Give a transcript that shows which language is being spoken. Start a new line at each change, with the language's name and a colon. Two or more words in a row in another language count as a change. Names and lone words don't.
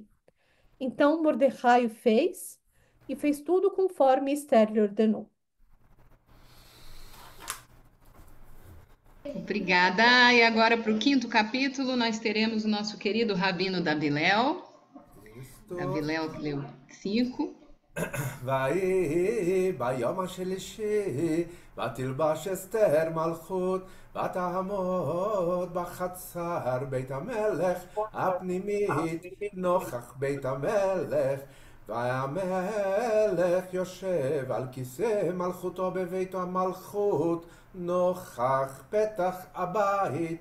Portuguese: Então Mordecai o fez, e fez tudo conforme Ester lhe ordenou. Obrigada. E agora para o 5º capítulo nós teremos o nosso querido Rabino Davilel. Davilel que leu 5.
Hebrew: ויהי ביום השלישי, ותלבש אסתר מלכות, ותעמוד בחצר בית המלך הפנימית נוכח בית המלך. והמלך יושב על כיסא מלכותו בבית המלכות נוכח פתח הבית.